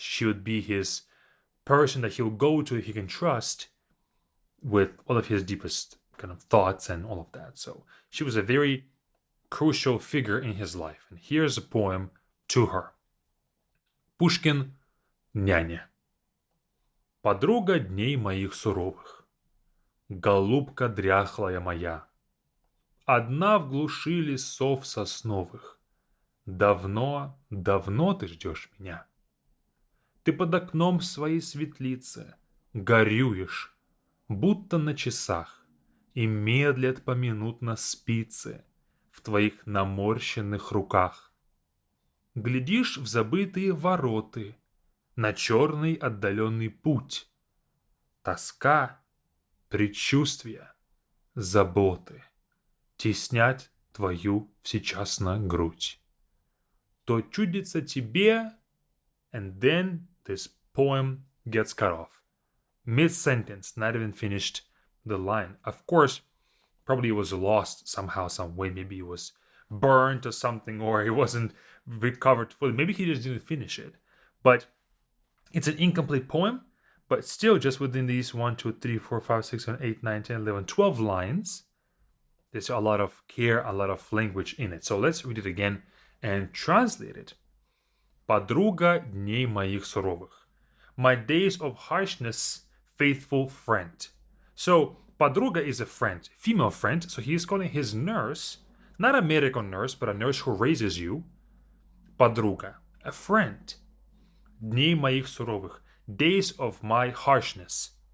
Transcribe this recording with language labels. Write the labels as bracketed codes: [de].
[en] She would be his person that he'll go to, he can trust with all of his deepest kind of thoughts and all of that. So she was a very crucial figure in his life. And here's a poem to her. Pushkin, Няне. [ru] Подруга дней моих суровых, Голубка дряхлая моя, Одна в глуши лесов сосновых, Давно, давно ты ждешь меня. Ты под окном своей светлицы Горюешь, будто на часах, и медлят поминутно спицы в твоих наморщенных руках. Глядишь в забытые вороты, на черный отдаленный путь. Тоска, предчувствия, заботы теснят твою всечасно грудь. То чудится тебе, [en] and then this poem gets cut off. Mid-sentence, not even finished the line. Of course, probably it was lost somehow, some way. Maybe it was burned or something, or it wasn't recovered fully. Maybe he just didn't finish it. But it's an incomplete poem, but still just within these 1, 2, 3, 4, 5, 6, 7, 8, 9, 10, 11, 12 lines, there's a lot of care, a lot of language in it. So let's read it again and translate it. [ru] Подруга дней моих суровых. [en] My days of harshness, faithful friend. So Подруга is a friend, female friend. So he is calling his nurse, not a medical nurse, but a nurse who raises you. Подруга, a friend. [ru] Дней моих суровых, [en] days of my harshness.